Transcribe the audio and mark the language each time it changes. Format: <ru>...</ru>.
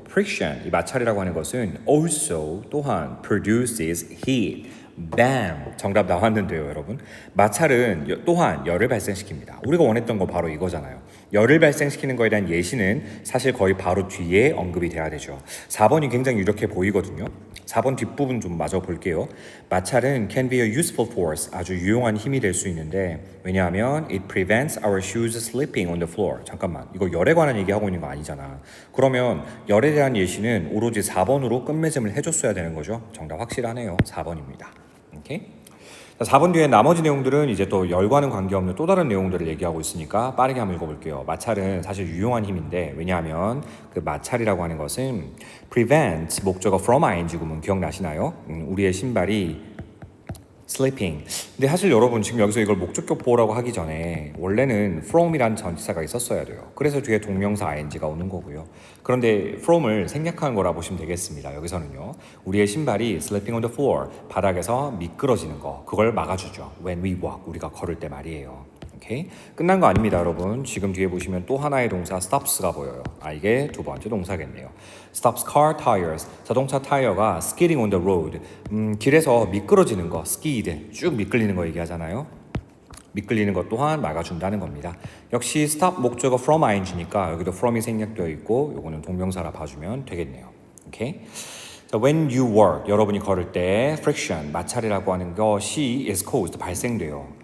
<ko>Friction, 이 마찰이라고 하는 것은 also, 또한</ko> <en>produces heat. BAM!</en> <ko>정답 나왔는데요, 여러분. 마찰은 또한 열을 발생시킵니다. 우리가 원했던 거 바로 이거잖아요. 열을 발생시키는 거에 대한 예시는 사실 거의 바로 뒤에 언급이 돼야 되죠. 4번이 굉장히 유력해 보이거든요. 4번 뒷부분 좀 마저 볼게요. 마찰은</ko> <en>can be a useful force,</en> <ko>아주 유용한 힘이 될 수 있는데 왜냐하면</ko> <en>it prevents our shoes slipping on the floor.</en> <ko>잠깐만, 이거 열에 관한 얘기하고 있는 거 아니잖아. 그러면 열에 대한 예시는 오로지 4번으로 끝맺음을 해줬어야 되는 거죠. 정답 확실하네요. 4번입니다. 오케이? 4번 뒤에 나머지 내용들은 이제 또 열과는 관계없는 또 다른 내용들을 얘기하고 있으니까 빠르게 한번 읽어볼게요. 마찰은 사실 유용한 힘인데 왜냐하면 그 마찰이라고 하는 것은 prevent 목적어 from ing 구문 기억나시나요? 우리의 신발이 sleeping. 근데 사실 여러분 지금 여기서 이걸 목적격 보호라고 하기 전에 원래는 from이란 전치사가 있었어야 돼요. 그래서 뒤에 동명사 ing가 오는 거고요. 그런데 from을 생략한 거라 보시면 되겠습니다. 여기서는요. 우리의 신발이</ko> <en>sleeping on the floor,</en> <ko>바닥에서 미끄러지는 거, 그걸 막아주죠.</ko> <en>When we walk,</en> <ko>우리가 걸을 때 말이에요. 오케이? 끝난 거 아닙니다, 여러분. 지금 뒤에 보시면 또 하나의 동사 stops가 보여요. 이게 두 번째 동사겠네요.</ko> <en>stops car tires.</en> <ko>자동차 타이어가</ko> <en>skidding on the road.</en> <ko>길에서 미끄러지는 거, skid. 쭉 미끌리는 거 얘기하잖아요. 미끌리는 것 또한 막아준다는 겁니다. 역시 stop 목적어 from ing니까 여기도 from이 생략되어 있고 요거는 동명사라 봐주면 되겠네요. 오케이? 자,</ko> <en>when you walk,</en> <ko>여러분이 걸을 때 friction, 마찰이라고 하는 것이</ko> <en>is caused,</en> <ko>발생돼요.</ko>